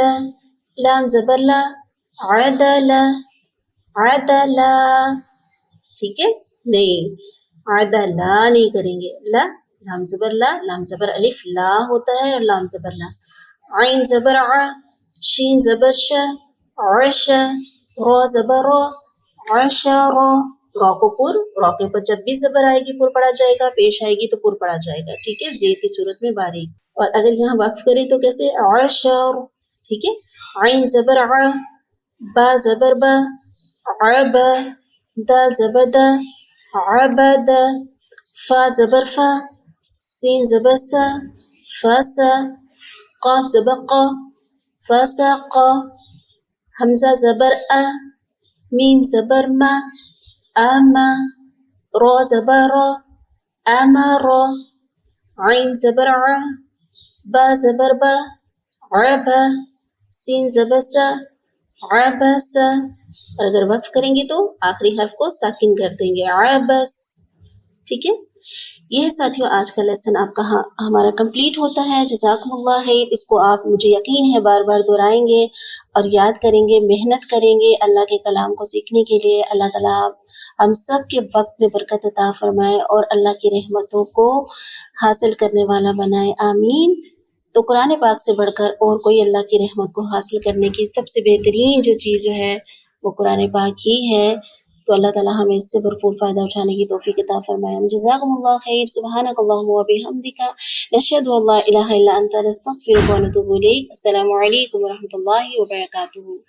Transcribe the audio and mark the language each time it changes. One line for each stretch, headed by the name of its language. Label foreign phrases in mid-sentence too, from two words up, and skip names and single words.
Urdu: لام زبر لا، عدل، عدلا. ٹھیک ہے، نہیں عدلا نہیں کریں گے. لا، لام زبر لا، لام زبر الف لا ہوتا ہے، اور لام زبر لا. عین زبر ع، شین زبر شا، عشا. را زبر را، عشرا. را کو پر، را کے اوپر جب بھی زبر آئے گی پر پڑا جائے گا، پیش آئے گی تو پر پڑا جائے گا. ٹھیک ہے، زیر کی صورت میں باریک. اور اگر یہاں وقف کریں تو کیسے؟ عشر. ٹھیک ہے، عین زبر ع، با زبر با، عبا. دال زبر دا، عبد. فا زبر فا، سین زبر سا، فسا. قاف زبر قا، فسقا. حمزہ زبر ا، میم زبر ما، اما. را زبر را، امرا. عین زبر ع، با زبر با، عبا. سین زبر سا، عبسا. اور اگر وقف کریں گے تو آخری حرف کو ساکن کر دیں گے، عبس. ٹھیک ہے، یہ ہے ساتھیوں آج کا لیسن آپ کا ہمارا کمپلیٹ ہوتا ہے.
Arabic: جزاکم اللہ خیر.
Urdu: اس کو آپ مجھے یقین ہے بار بار دہرائیں گے اور یاد کریں گے، محنت کریں گے اللہ کے کلام کو سیکھنے کے لیے. اللہ تعالیٰ ہم سب کے وقت میں برکت عطا فرمائے اور اللہ کی رحمتوں کو حاصل کرنے والا بنائے، آمین. تو قرآن پاک سے بڑھ کر اور کوئی اللہ کی رحمت کو حاصل کرنے کی سب سے بہترین جو چیز جو ہے وہ قرآن پاک ہی ہے. تو اللہ تعالیٰ ہمیں اس سے بھرپور فائدہ اٹھانے کی توفیق عطا فرمائے.
Arabic: جزاکم اللہ خیر. سبحانک اللہم و بحمدک، نشہد ان لا الہ الا انت، نستغفرک و نتوب الیک. السلام علیکم و رحمۃ اللہ وبرکاتہ.